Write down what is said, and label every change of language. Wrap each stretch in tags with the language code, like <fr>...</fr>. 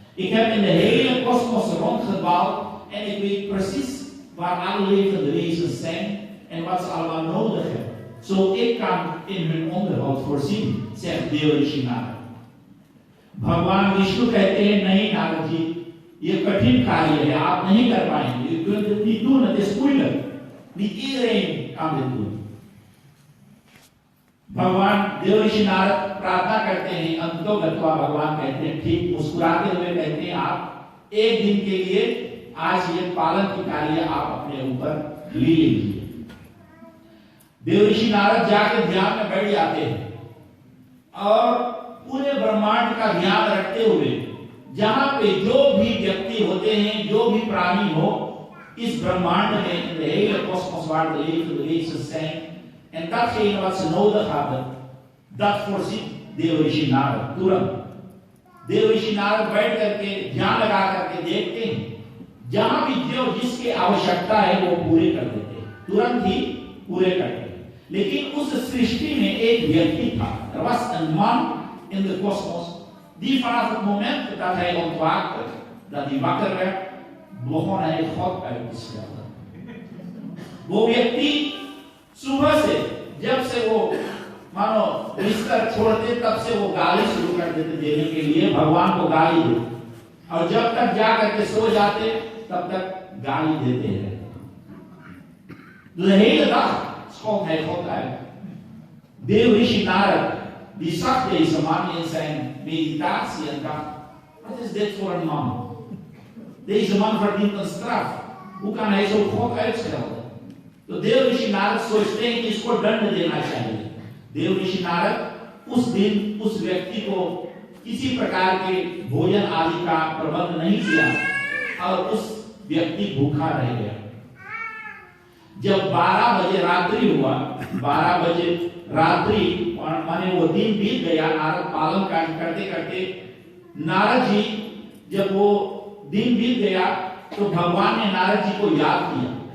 <nl>Ik heb in de hele kosmos rondgedwaald en ik weet precies waar alle levende wezens zijn en wat ze allemaal nodig hebben, zo ik kan in hun onderhoud voorzien, zegt Dev Rishi Narad।</nl> <hi>भगवान विष्णु कहते हैं, नहीं नारद जी, ये कठिन कार्य है, आप नहीं कर पाएंगे।</hi> <nl>U kunt het niet doen, het is moeilijk, niet iedereen kan dit doen।</nl> <hi>भगवान देव ऋषि नारद प्रार्थना करते हैं, अंतोगत्वा भगवान कहते हैं, ठीक मुस्कुराते हुए कहते हैं, आप एक दिन के लिए आज ये पालन की कार्य आप अपने ऊपर ले लीजिए। देव ऋषि नारद जाकर ध्यान में बैठ जाते हैं और पूरे ब्रह्मांड का ध्यान रखते हुए जहां पे जो भी व्यक्ति होते हैं, जो भी प्राणी हो इस ब्रह्मांड में,</hi> <nl>in de hele kosmos waar de levende wezens zijn, en datgene wat ze nodig hadden, dat voorziet Dev Rishi Narad</nl> <hi>तुरंत। देव ऋषि नारद बैठ करके ध्यान लगा करके देखते हैं, जहां भी जो जिसकी आवश्यकता है वो पूरे कर देते हैं, तुरंत ही पूरे करते हैं। लेकिन उस सृष्टि में एक व्यक्ति था,</hi> <nl>er was een man in de kosmos, die vanaf het moment dat hij ontwaakte, dat hij wakker werd, begon hij God uit te schelden।</nl> <hi>वो व्यक्ति सुबह से जब से वो मानो बिस्तर छोड़ते तब से वो गाली शुरू कर देते देने के लिए, भगवान को गाली दे, और जब तक जा करके सो जाते तब तक गाली देते हैं।</hi> <nl>De hele dag schold hij God uit. Deel Rishi Narad, die zag deze man in zijn meditatie en dacht, wat is dit voor een man? Deze man verdient een straf. Hoe kan hij zo God uitschelden?</nl> <hi>तो देव ऋषि नारद सोचते हैं कि इसको दंड देना चाहिए। देव ऋषि नारद उस दिन उस व्यक्ति को किसी प्रकार के भोजन आदि का प्रबंध नहीं किया और उस व्यक्ति भूखा रह गया। जब 12 बजे रात्रि हुआ, 12 बजे रात्रि माने वो दिन बीत गया, नारद पालन करते करते नारद जी जब वो दिन बीत गया तो भगवान ने नारद जी को याद किया।</hi>